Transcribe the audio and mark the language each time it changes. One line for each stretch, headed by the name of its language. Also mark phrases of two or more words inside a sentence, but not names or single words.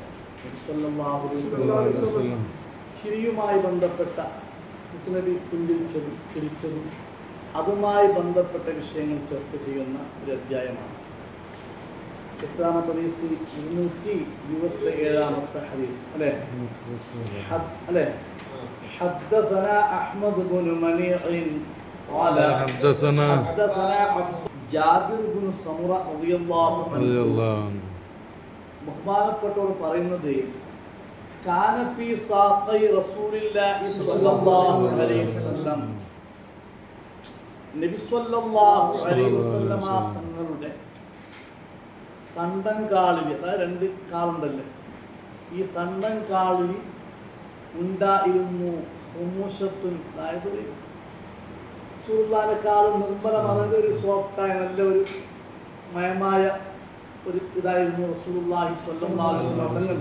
Malayalam: നബി
Arabic: صلى الله عليه وسلم
Malayalam: ചിരിയുമായി ബന്ധപ്പെട്ട മുത്തുനബി പുഞ്ചിരിച്ചതും ചിരിച്ചതും അതുമായി ബന്ധപ്പെട്ട വിഷയങ്ങൾ ചർച്ച ചെയ്യുന്ന ഒരു അധ്യായമാണ്. എത്രാമത്തെ ഹദീസ്? 227-ാമത്തെ ഹദീസ് അല്ലേ?
Arabic: حدثنا أحمد بن منيع قال حدثنا جابر بن سمرة رضي الله عنه.
Malayalam: ബഹുമാനപ്പെട്ടവർ പറയുന്നത്
Arabic: كان في ساق رسول الله صلى الله عليه وسلم,
Malayalam: നബി
Arabic: صلى الله عليه وسلم
Malayalam: തങ്ങളുടെ തണ്ടൻകാലിൽ, അതായത് 2 കാലുണ്ടല്ലേ, ഈ തണ്ടൻകാലിൽ ഉണ്ടായിരുന്നു ഹുമൂശത്തുൻ, അതായത് റസൂലുള്ളാഹിനെക്കാളും നിർമ്മലമായ ഒരു സോഫ്റ്റായ നല്ല ഒരു മയമായ ഒരു ഇതായിരുന്നു
Arabic: رسول الله صلى الله عليه وسلم.